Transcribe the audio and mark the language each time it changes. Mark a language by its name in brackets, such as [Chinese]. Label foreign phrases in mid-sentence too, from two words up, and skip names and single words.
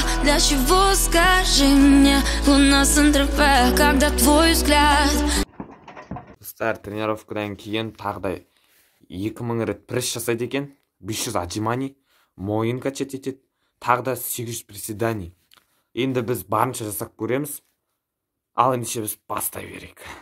[Russian] Для чего, скажи мне, луна Сан-Тропе, когда твой взгляд? [Kazakh] Достар, тренировкадан кейін тағдай 2000 рет пресс жасайды екен, 500 отжиманий, мойын качать етеді, тағда 800 приседаний. Енді біз барынша жасап көреміз, ал ендеше біз бастай берейік.